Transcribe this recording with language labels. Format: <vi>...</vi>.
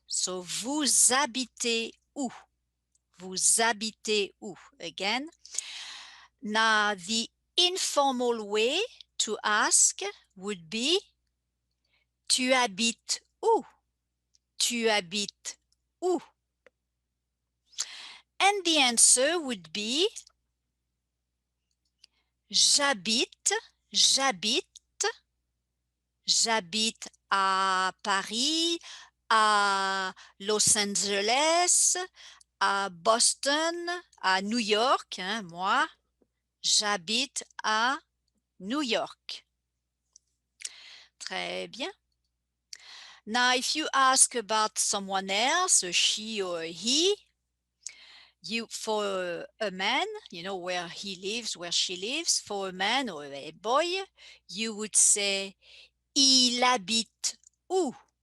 <fr>So vous habitez où? Vous habitez où? Again.</fr> <en>Now, the informal way to ask would be</en> <fr>tu habites où? Tu habites où?</fr> <en>And the answer would be</en> <fr>j'habite, j'habite, j'habite à Paris, à Los Angeles, à Boston, à New York, moi, j'habite à New York. Très bien.</fr> <en>Now, if you ask about someone else, a she or a he, for a man, you know, where he lives, where she lives, for a man or a boy, you would say</en> <fr>il habite où?</fr>